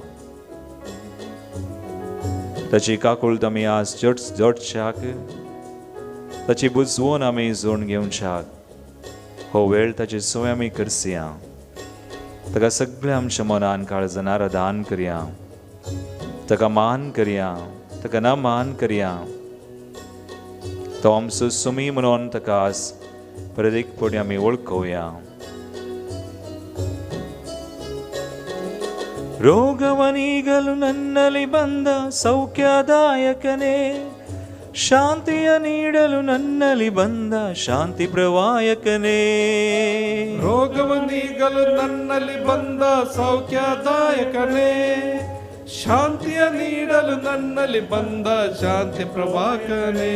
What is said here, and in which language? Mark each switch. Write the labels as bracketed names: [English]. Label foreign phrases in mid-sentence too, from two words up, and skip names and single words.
[Konkani] ताची काकुळत आमी आज जोडच्याक, ताची बुजवण आमी जोडून घेवच्याक हो वेळ ताची सोय आमी करसया. ताका सगळ्या आमच्या मनान काळजान आराधन करया, ताका मान करया, ताका न मान करया. तो आमचो सुमी म्हणून ताका आज परत एक फावटी आमी वळखुया. [Kannada] ರೋಗವನೀಗಲು ನನ್ನಲ್ಲಿ ಬಂದ ಸೌಖ್ಯದಾಯಕನೇ, ಶಾಂತಿಯ ನೀಡಲು ನನ್ನಲ್ಲಿ ಬಂದ ಶಾಂತಿ ಪ್ರವಾಯಕನೇ. ರೋಗವನೀಗಲು ನನ್ನಲ್ಲಿ ಬಂದ ಸೌಖ್ಯದಾಯಕನೇ, ಶಾಂತಿಯ ನೀಡಲು ನನ್ನಲ್ಲಿ ಬಂದ ಶಾಂತಿ ಪ್ರವಾಹಕನೇ.